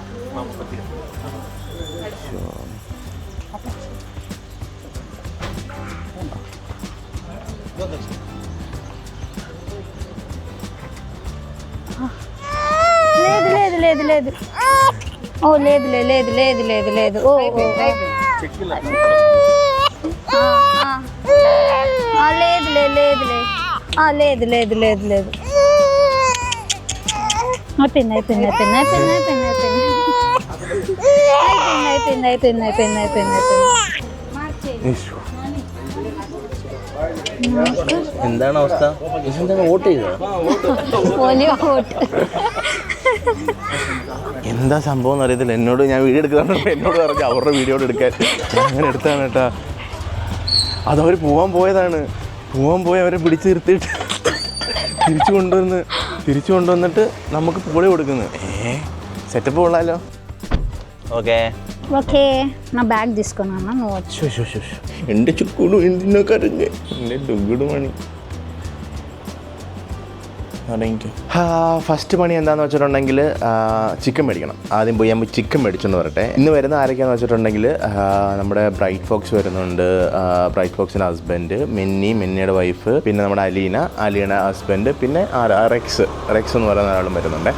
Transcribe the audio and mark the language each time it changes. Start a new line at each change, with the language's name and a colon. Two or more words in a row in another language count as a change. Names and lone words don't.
Telugu: లేదు. ఓ లేదు. ఓ లేదు.
Malayalam: എന്താണ് അവസ്ഥ? വോട്ട് ചെയ്തോ? പോളിയോ വോട്ട്. എന്താ സംഭവം എന്ന് അറിയത്തില്ല. എന്നോട് ഞാൻ വീഡിയോ എടുക്കുന്നതാണ്. എന്നോട് പറഞ്ഞു അവരുടെ വീഡിയോ എടുക്കാൻ. ഞാൻ അങ്ങനെ എടുത്താണ് കേട്ടോ. അതവർ പോകാൻ പോയി അവരെ പിടിച്ച് നിർത്തിയിട്ട് തിരിച്ചു കൊണ്ടുവന്നിട്ട് നമുക്ക് പോളിയോ കൊടുക്കുന്നത്. സെറ്റപ്പ് കൊള്ളാലോ. ഓക്കെ,
Telugu: ఓకే నా బ్యాగ్ తీసుకున్నాను నువ్వు వచ్చి
Malayalam: എൻ്റെ ചുക്കുടു എന്തിനോ കരഞ്ഞ് എൻ്റെ ഡുഗുടു മണി ഫസ്റ്റ് പണി എന്താണെന്ന് വെച്ചിട്ടുണ്ടെങ്കിൽ ചിക്കൻ മേടിക്കണം. ആദ്യം പോയി നമ്മൾ ചിക്കൻ മേടിച്ചെന്ന് പറയട്ടെ. ഇന്ന് വരുന്ന ആരൊക്കെയാണെന്ന് വെച്ചിട്ടുണ്ടെങ്കിൽ നമ്മുടെ ബ്രൈറ്റ് ഫോക്സ് വരുന്നുണ്ട്, ബ്രൈറ്റ് ഫോക്സിൻ്റെ ഹസ്ബൻഡ്, മിന്നിയുടെ വൈഫ്, പിന്നെ നമ്മുടെ അലീന ഹസ്ബൻഡ്, പിന്നെ റെക്സ് എന്ന് പറയുന്ന ഒരാളും വരുന്നുണ്ട്.